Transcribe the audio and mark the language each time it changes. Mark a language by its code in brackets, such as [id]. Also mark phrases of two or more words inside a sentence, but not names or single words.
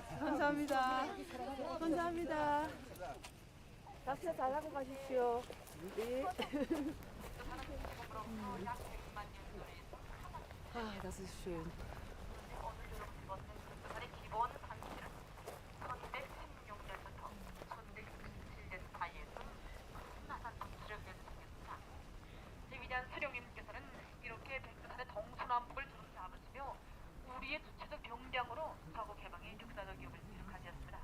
[ko] 감사합니다. 감사합니다. 낚시 잘하고 가십시오. 네. 아, [de] das ist schön. [ko] 사령님께서는 이렇게 백두산의 동서남북을 두루 잡으시며 우리의 주체적 경량으로 서구 개방의 역사적 기업을 이룩하셨습니다.